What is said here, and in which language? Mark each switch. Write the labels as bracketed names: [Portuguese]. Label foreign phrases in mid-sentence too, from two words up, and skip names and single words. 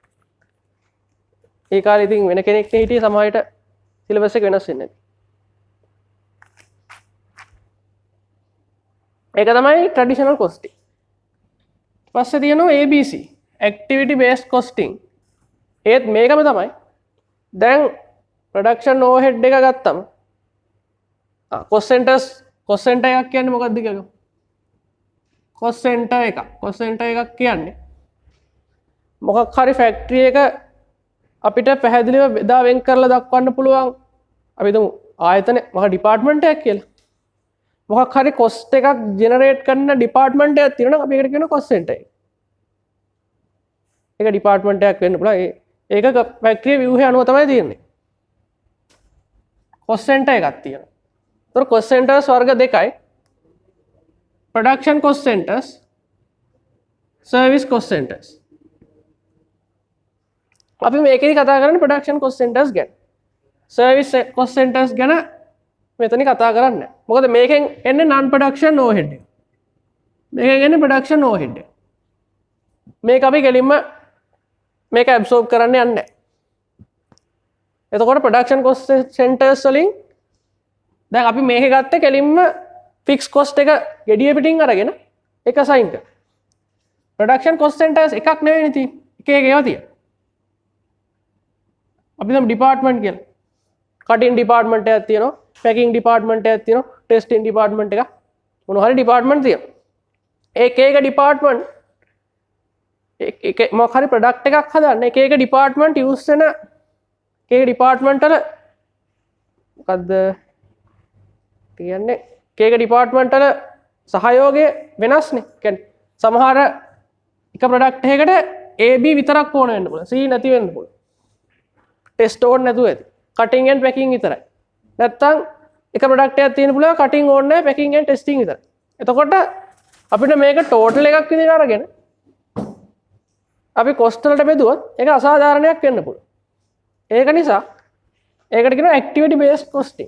[Sinhala] ඒ කාලේ ඉතින් වෙන කෙනෙක් හිටියේ සමහරවිට සිලබස් එක වෙනස් වෙන්නේ නැති. ඒක තමයි [English] traditional costing. [Sinhala] පස්සේ තියෙනවා [English] ABC activity based costing. [Sinhala] ඒත් මේකම තමයි. දැන් [English] production overhead [Sinhala] එක ගත්තම [English] cost center [Sinhala] එකක් කියන්නේ මොකක්ද කියලා. [English] cost center [Sinhala] එකක්. [English] cost center [Sinhala] එකක් කියන්නේ මොකක් හරි factory එක අපිට පැහැදිලිව බෙදා වෙන් කරලා දක්වන්න පුළුවන්. අපි හිතමු ආයතන මහ ඩිපාර්ට්මන්ට් එකක් කියලා. මොකක් හරි cost එකක් generate කරන ඩිපාර්ට්මන්ට් එකක් තියෙනවා නම් අපි ඒකට කියනවා [English] cost center [Sinhala] එක. ඒක ඩිපාර්ට්මන්ට් එකක් වෙන්න පුළුවන්. ඒක [English] factory view [Sinhala] අනුව තමයි තියෙන්නේ. [English] cost center [Sinhala] එකක් තියෙනවා. ඒතර [English] cost centers [Sinhala] වර්ග දෙකයි. [English] production cost centers, service cost centers. [Sinhala] අපි මේකේදී කතා කරන්නේ [English] production cost centers [Sinhala] ගැන. [English] service cost centers [Sinhala] ගැන මෙතන කතා කරන්නේ නැහැ. මොකද මේකෙන් එන්නේ [English] non production overhead [Sinhala] එක. මේකෙන් එන්නේ [English] production overhead [Sinhala] එක. මේක අපි ගෙලින්ම මේක absorb කරන්න යන්නේ නැහැ. එතකොට [English] production cost centers [Sinhala] වලින් දැන් අපි මේක ගත්තේ කෙලින්ම [English] fixed cost [Sinhala] එක gediya පිටින් අරගෙන එක assign කරා. [English] production cost centers [Sinhala] එකක් නෙවෙයිනේ තියෙන්නේ. එක එක ඒවා තියෙනවා. අපි නම් department කියලා. [English] cutting department [Sinhala] එකක් තියෙනවා, [English] packing department [Sinhala] එකක් තියෙනවා, [English] testing department [Sinhala] එකක්. මොන හරි department තියෙනවා. එක එක department එක මොකක් හරි product එකක් හදන්න එක එක [English] department use [Sinhala] වෙන එක එක department වල මොකද්ද කියන්නේ එක එක department වල සහයෝගය වෙනස්නේ. කියන්නේ සමහර එක product එකකට AB විතරක් ඕන වෙන්න පුළුවන්. C නැති වෙන්න පුළුවන්. test ඕන නැතුව ඇති. [English] cutting and packing [Sinhala] විතරයි. නැත්තම් එක product එකක් තියෙන පුළුවන් cutting ඕනේ නැහැ [English] packing and testing [Sinhala] විතරයි. එතකොට අපිට මේක total එකක් විදිහට අරගෙන අපි cost වලට බෙදුවොත් ඒක අසාධාරණයක් වෙන්න පුළුවන්. ඒක නිසා ඒකට කියනවා [English] activity based costing.